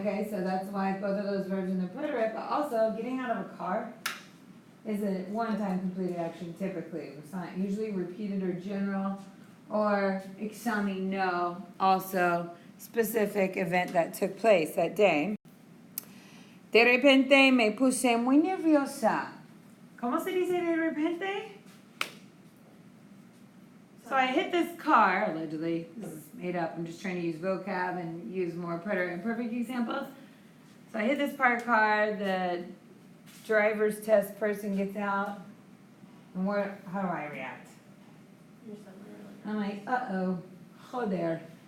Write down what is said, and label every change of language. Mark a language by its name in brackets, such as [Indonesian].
[English] Okay, so that's why both of those verbs in the preterite. But also, getting out of a car is a one-time completed action typically. It's not usually repeated or general. Or examino, also specific event that took place that day. [Spanish] De repente me puse muy nerviosa. ¿Cómo se dice de repente? [English] So I hit this car, allegedly. This is made up. I'm just trying to use vocab and use more preterite and perfect examples. So I hit this parked car. The driver's test person gets out. And how do I react? I'm like, uh-oh, joder.